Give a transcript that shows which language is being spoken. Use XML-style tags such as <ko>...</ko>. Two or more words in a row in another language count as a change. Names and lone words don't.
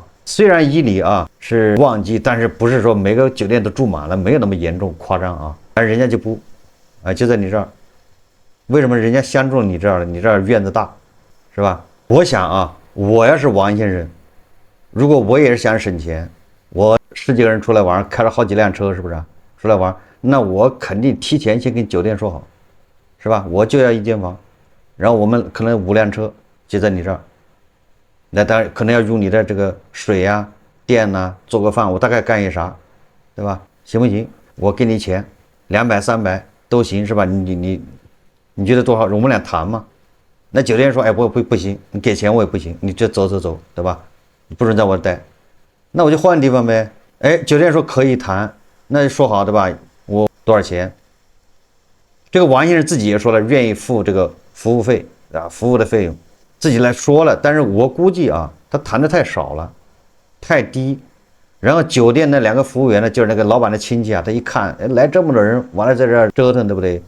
<zh>雖然伊犁啊是旺季，但是不是說每個酒店都住滿了，沒有那麼嚴重誇張啊。但是人家就不。啊，就在你這兒，為什麼人家相中你這兒了？你這兒院子大，是吧？我想啊，我要是王先生，如果我也是想省錢，我10幾個人出來玩，開了好幾輛車，是不是？出來玩，那我肯定提前先跟酒店說好，是吧？我就要1間房，然後我們可能5輛車就在你這兒，那當然可能要用你的這個水呀、電吶，做個飯，我大概幹一啥，對吧？行不行？我給你錢，200、300。都行是吧？你覺得多少？我們倆談嘛。那酒店說，哎，不行，你給錢我也不行，你就走，对吧？你不准在我這待，那我就換地方唄。哎，酒店說可以談，那就說好對吧？我多少錢？這個王先生自己也說了，願意付這個服務費啊，服務的費用自己來說了。但是我估計啊，他談的太少了，太低。然後酒店那2個服務員呢，就是那個老闆的親戚啊，他一看，哎，來這麼多人，完了在這兒折騰，對不對？</zh>